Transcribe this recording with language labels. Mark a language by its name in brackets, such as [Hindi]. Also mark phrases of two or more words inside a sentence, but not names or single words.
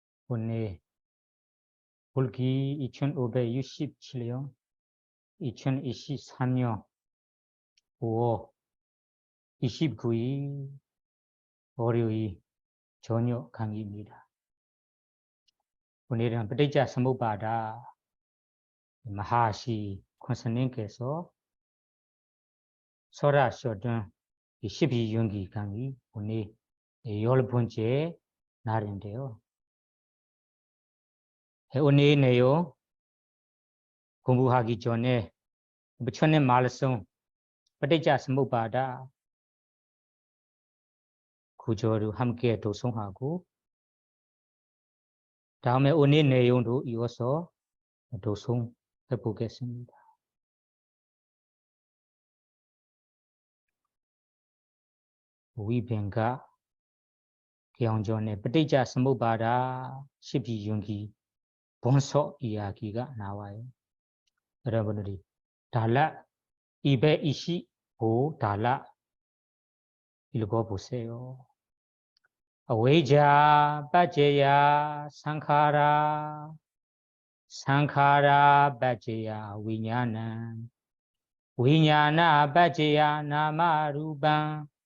[Korean] 오늘 불기 2567년 2023년 5월 29일 월요일 저녁 강의입니다. 오늘은 [Pali] ปฏิจจ สมุปบาท [Korean] 마하시 권선님께서 설하셨던 12연기 강의 오늘 10번째 날인데요. 오늘 내용 공부하기 전에 부처님 말씀 [Pali] ปฏิจจ สมุปบาท [Korean] 구조를 함께 도송하고 다음에 오늘 내용도 이어서 도송해 보겠습니다. 위변가 경전에 [Pali] ปฏิจจ สมุปบาท [Korean] 12연기 본서 이야기가 나와요. 여러분들이 달라 225 달라 읽어보세요. [Pali] avijjā paccayā saṅkhārā saṅkhārā paccayā viññāṇaṃ viññāṇaṃ paccayā nāmarūpaṃ